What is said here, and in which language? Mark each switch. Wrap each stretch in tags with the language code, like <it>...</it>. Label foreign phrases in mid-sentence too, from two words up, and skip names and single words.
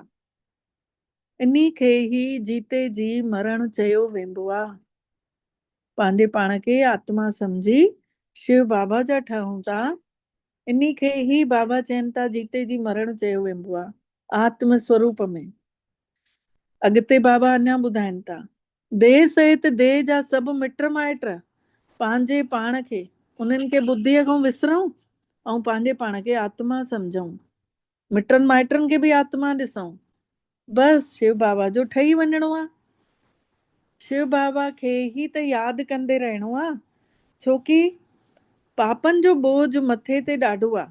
<sd>इन्ही खे ई</sd> <hi>जीते जी</hi> <sd>मरण चयो वेंदो आहे। पंहिंजे पाण खे आत्मा सम्झी शिव बाबा जा ठहूं था, इन्ही खे ई बाबा चवनि था</sd> <hi>जीते जी</hi> <sd>मरण चयो वेंदो आहे,</sd> <hi>आत्म स्वरूप में।</hi> <sd>अॻिते बाबा अञा ॿुधाइनि था, देह सहित देह जा सभु मिट माइट पंहिंजे पाण खे, उन्हनि खे ॿुद्धीअ खां विसरूं ऐं पंहिंजे पाण खे आत्मा सम्झूं, मिटनि माइटनि खे बि आत्मा ॾिसूं। बस शिव बाबा जो ठही वञिणो आहे। शिव बाबा खे ई त यादि कंदे रहणो आहे, छोकी पापनि जो बोझ मथे ते ॾाढो आहे।</sd>